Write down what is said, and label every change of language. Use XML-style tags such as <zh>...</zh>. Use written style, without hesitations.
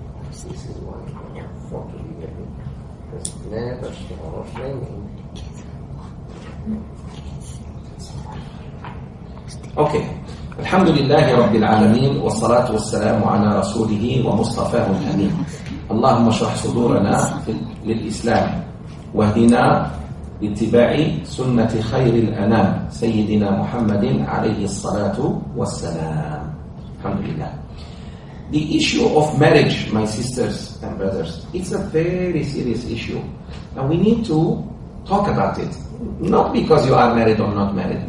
<en>This is one for to be ready. Because never tomorrow training. Okay.</en> <ar>الحمد لله رب العالمين والصلاة والسلام على رسوله ومصطفاه الأمين. اللهم اشرح صدورنا للإسلام واهدنا لاتباع سنة خير الأنام سيدنا محمد عليه الصلاة والسلام. الحمد لله.</ar> <en>The issue of marriage, my sisters and brothers, it's a very serious issue. And we need to talk about it. Not because you are married or not married.</en>